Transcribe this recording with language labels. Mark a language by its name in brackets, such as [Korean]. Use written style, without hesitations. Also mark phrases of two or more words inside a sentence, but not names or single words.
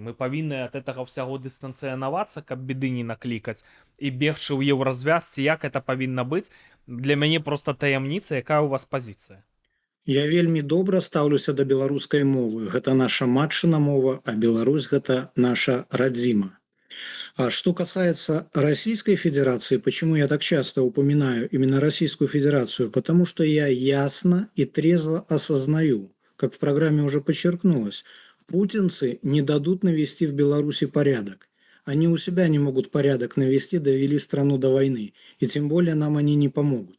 [Belarusian] Мы павінны ад гэтага ўсяго дыстанцыянавацца, каб беды не наклікаць, і бегчы ў еўразвязцы, як это павінна быць? Для мяне проста таямніца, якая ў вас пазіцыя? Я вельмі добра стаўлюся да беларускай мовы. Гэта наша матчына мова, а Беларусь гэта наша радзіма. [Russian] А что касается Российской Федерации, почему я так часто упоминаю именно Российскую Федерацию? Потому что я ясно и трезво осознаю, как в программе уже подчеркнулось, путинцы не дадут навести в Беларуси порядок. Они у себя не могут порядок навести, довели страну до войны, и тем более нам они не помогут.